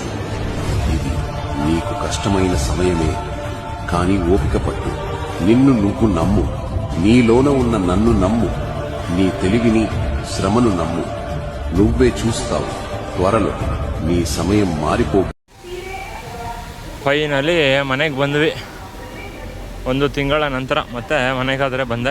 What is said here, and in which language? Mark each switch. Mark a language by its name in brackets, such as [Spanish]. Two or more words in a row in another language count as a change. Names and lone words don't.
[Telugu] ఇది నీకు కష్టమైన సమయమే, కానీ ఓపిక పట్టు. నిన్ను నువ్వు నమ్ము. నీలోన ఉన్న నన్ను నమ్ము. నీ తెలివిని, శ్రమను నమ్ము. నువ్వే చూస్తావు, త్వరలో నీ సమయం మారిపో. [Kannada] ಫೈನಲಿ ಮನೆಗೆ ಬಂದ್ವಿ. 1 ತಿಂಗಳ ನಂತರ ಮತ್ತೆ ಮನೆಗಾದರೆ ಬಂದೆ.